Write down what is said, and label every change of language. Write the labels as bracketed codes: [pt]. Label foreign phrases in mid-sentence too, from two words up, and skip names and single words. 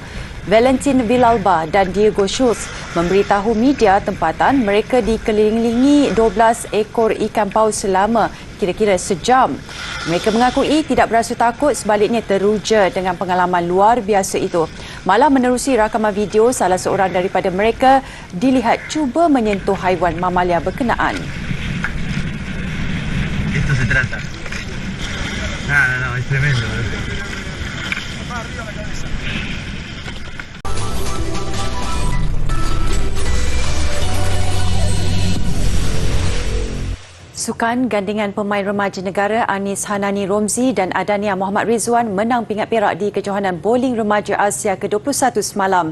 [ms] Valentin Villalba dan Diego Schultz memberitahu media tempatan mereka dikelilingi 12 ekor ikan paus selama kira-kira sejam. Mereka mengakui tidak berasa takut, sebaliknya teruja dengan pengalaman luar biasa itu. Malah menerusi rakaman video, salah seorang daripada mereka dilihat cuba menyentuh haiwan mamalia berkenaan. [es] Esto se trata. No, es tremendo. [ms] Sukan gandingan pemain remaja negara Anis Hanani Romzi dan Adania Muhammad Rizwan menang pingat perak di kejohanan bowling remaja Asia ke-21 semalam.